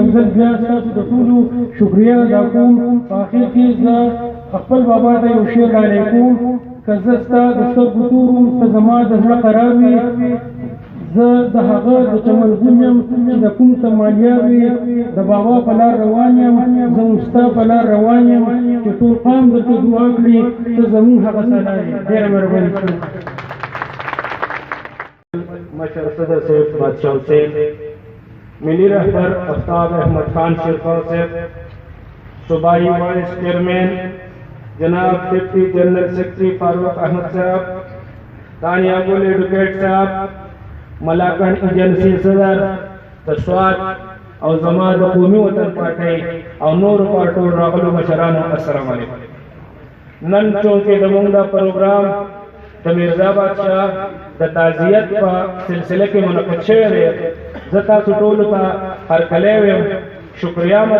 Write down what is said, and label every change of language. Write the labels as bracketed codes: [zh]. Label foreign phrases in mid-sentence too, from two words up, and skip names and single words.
[ps] ځل بیا ستاسو د ټولو شکریه ادا کوم په اخر کې زه خپل بابا ته یو شعر ډالۍ کوم که زه ستا د سترګو تور وم ته زما د زړه قرار وي زه د هغه د چمنګون یم چې د کوم ته مالیا وي د بابا په لار روان یم زه هم ستا په لار روان یم چې ټول قام درته دعا کړي ته زمونږ هغه سلا یې ډېره مهرباني کوم مشر صدر صاحب بادشاہ حسین ملی رہبر آفتاب احمد خان شیرخوا صاحب صوبائی [en] vice chairman [ps] جناب [en] deputy general secretary [ps] فاروق احمد صاحب دانیہ گل ایڈوکیٹ صاحب ملاکن ایجنسی صدر تسوات او زما د قومي وطن پارټۍ او نور پارټو راغلو مشرانو السلام علیکم نن چونکې زموږ دا پروګرام د مرزا بادشاہ د تعزیت په سلسله کې منعقد شوی دی زه تاسو ټولو ته هرکلی ویم شکریا م